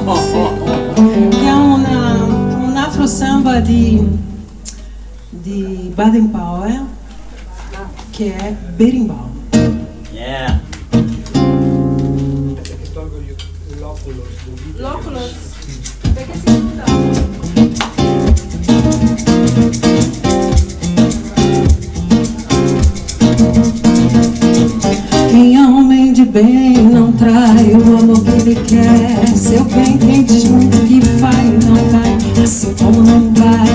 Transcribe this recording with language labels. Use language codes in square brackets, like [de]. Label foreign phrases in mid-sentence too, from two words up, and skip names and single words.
[it] Che è un afro samba di Baden Powell, che è Berimbau. Yeah! L'oculos, perché si chiude? [pt] Quem é homem de bem não trai o amor que ele quer. Seu bem, quem diz muito que vai, não vai, assim como não vai.